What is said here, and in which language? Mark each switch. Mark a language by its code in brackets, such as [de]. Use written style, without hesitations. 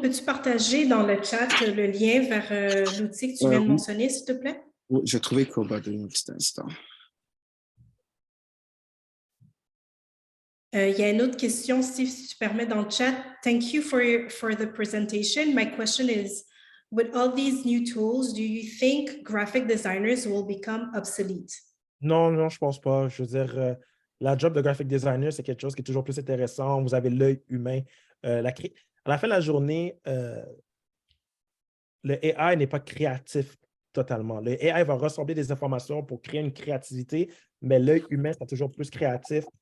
[fr] Peux-tu partager dans le chat le lien vers l'outil que tu viens de mentionner, s'il te plaît? Oui, je vais trouver Quillbot un petit instant. Il y a une autre question, Steve, si tu permets, dans le chat. [en] Thank you for the presentation. My question is, with all these new tools, do you think graphic designers will become obsolete? [fr] Non, je ne pense pas. Je veux dire, la job de graphic designer, c'est quelque chose qui est toujours plus intéressant. Vous avez l'œil humain. À la fin de la journée, le AI n'est pas créatif totalement. Le AI va rassembler des informations pour créer une créativité, mais l'œil humain sera toujours plus créatif.